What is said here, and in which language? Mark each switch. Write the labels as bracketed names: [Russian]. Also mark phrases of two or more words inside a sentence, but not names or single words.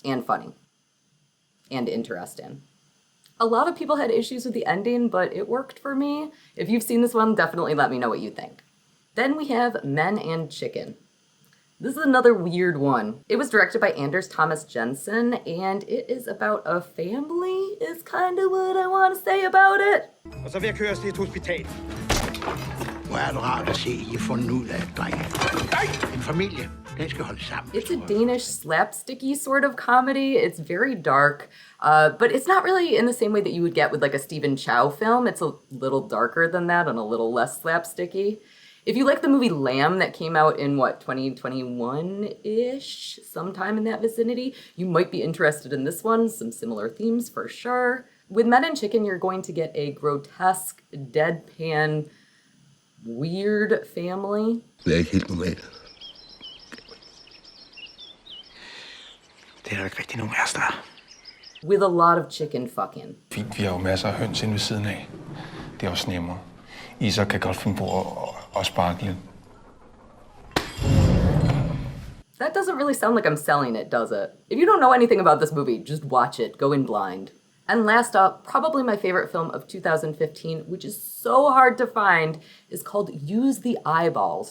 [English] and funny and interesting. A lot of people had issues with the ending, but it worked for me. If you've seen this one, definitely let me know what you think. Then we have Men and Chicken. This is another weird one. It was directed by Anders Thomas Jensen, and it is about a family, is kind of what I want to say about it. [Danish] Og så vil jeg køre os til et hospital. Hvor er det rart at se, I har fundet ud af, drenge. En familie, den skal holde sammen. [English] It's a Danish slapsticky sort of comedy. It's very dark, but it's not really in the same way that you would get with like a Stephen Chow film. It's a little darker than that and a little less slapsticky. If you like the movie Lamb that came out in, 2021-ish, sometime in that vicinity, you might be interested in this one. Some similar themes for sure. With Men and Chicken, you're going to get a grotesque, deadpan, weird family. [Danish] Det er ikke helt normalt. Det er der ikke rigtig nogen af os, der. [English] With a lot of chicken fucking. [Danish] Fint, vi har jo masser af høns inde ved siden af. Det er også nemmere. I så kan godt finde på at sparke lidt. [English] That doesn't really sound like I'm selling it, does it? If you don't know anything about this movie, just watch it. Go in blind. And last up, probably my favorite film of 2015, which is so hard to find, is called Use the Eyeballs.